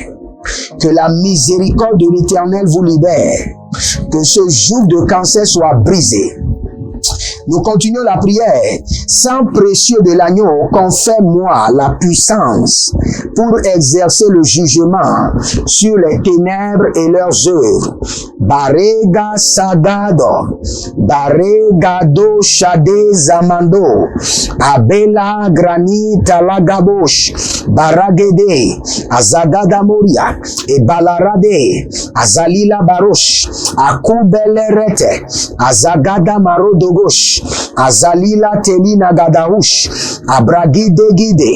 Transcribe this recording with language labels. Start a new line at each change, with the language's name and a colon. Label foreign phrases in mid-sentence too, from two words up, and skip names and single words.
French: Que la miséricorde de l'Éternel vous libère. Que ce joug de cancer soit brisé. Nous continuons la prière. Sang précieux de l'agneau, confère-moi la puissance pour exercer le jugement sur les ténèbres et leurs œuvres. Barega Sagado, Baregado Shade Zamando, Abela Granita Lagabosh, Baragede, Azagada Moria, et Balarade, Azalila Barosh, Akubelerete, Azagada Marodogosh, Azalila Telina Gadaoush, Abragide Gide,